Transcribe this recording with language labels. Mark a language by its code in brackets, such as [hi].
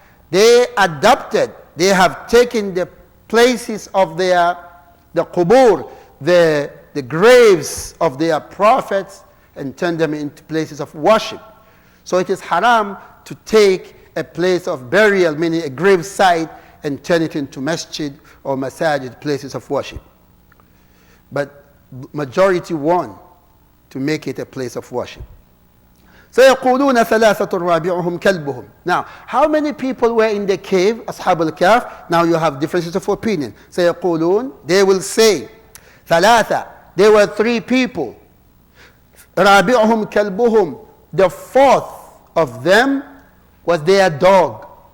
[en] They have taken the places of the qubur, the graves of their prophets, and turned them into places of worship. So it is haram to take a place of burial, meaning a grave site, and turn it into masjid or masajid, places of worship. But majority won to make it a place of worship. [ar] سيقولون ثلاثة رابعهم كلبهم. [en] Now, how many people were in the cave, أصحاب الكهف? Now you have differences of opinion. سيقولون, they will say, ثلاثة, there were 3 people. [ar] رابعهم كلبهم, [en] the 4th of them was their dog.